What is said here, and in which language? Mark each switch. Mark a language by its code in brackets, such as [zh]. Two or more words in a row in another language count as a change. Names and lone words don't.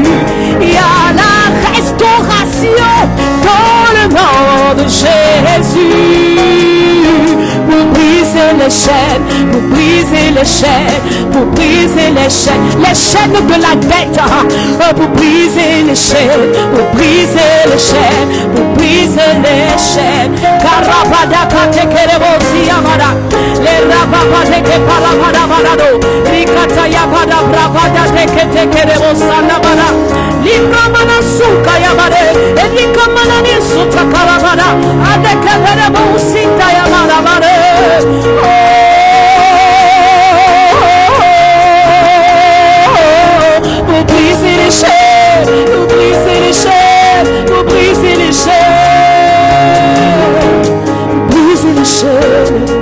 [fr] Il y a la restauration dans le nom de Jésus. Pour briser les chaînes, pour briser les chaînes, pour briser les chaînes de la dette, pour briser les chaînes, pour briser les chaînes, pour briser les chaînes. Karabada katekerebosi amara, le rababade ke palamada barado, rikata yabada brabada teketekerebosa nabara, libramana suka yabare, elikamana ni suta karabada, adeketerebosi tayamara bare. Pour briser les chaînes, pour briser les chaînes, pour briser les chaînes, pour briser les chaînes.